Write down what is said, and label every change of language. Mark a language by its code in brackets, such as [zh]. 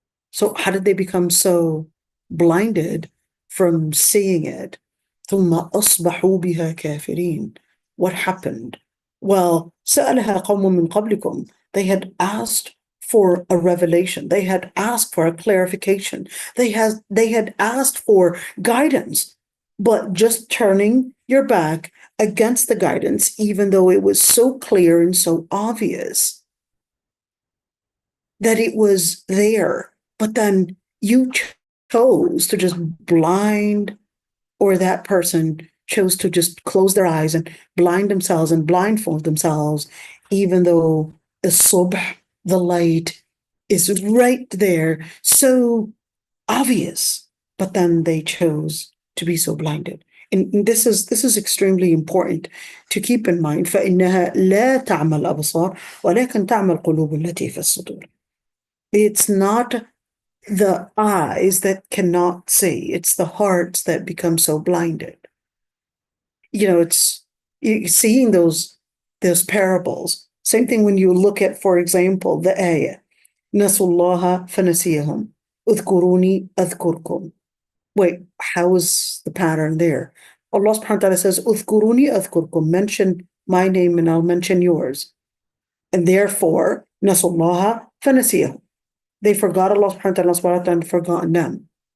[en] So how did they become so blinded from seeing it? [ar] ثُمَّ أَصْبَحُوا بِهَا كَافِرِينَ. [en] What happened? [ar] Well, سَأَلَهَا قَوْمٌ مِّن قَبْلِكُمْ. [en] They had asked for a revelation. They had asked for a clarification. They had asked for guidance, but just turning your back against the guidance, even though it was so clear and so obvious that it was there, but then you chose to just blind, or that person chose to just close their eyes and blind themselves and blindfold themselves, even though the subh, the light, is right there, so obvious, but then they chose to be so blinded. And this is extremely important to keep in mind. [ar] فإنها لا تعمى الأبصار ولكن تعمى القلوب التي في الصدور. [en] It's not the eyes that cannot see, it's the hearts that become so blinded. It's seeing those parables. Same thing when you look at, for example, the ayah, [ar] نسوا الله فنسيهم اذكروني أذكركم. [en] Wait, how is the pattern there? Allah subhanahu wa ta'ala says, [ar] اذكروني أذكركم, [en] mention my name and I'll mention yours. And therefore, [ar] نسوا الله فنسيهم. [en] They forgot Allah subhanahu wa ta'ala and forgotten them.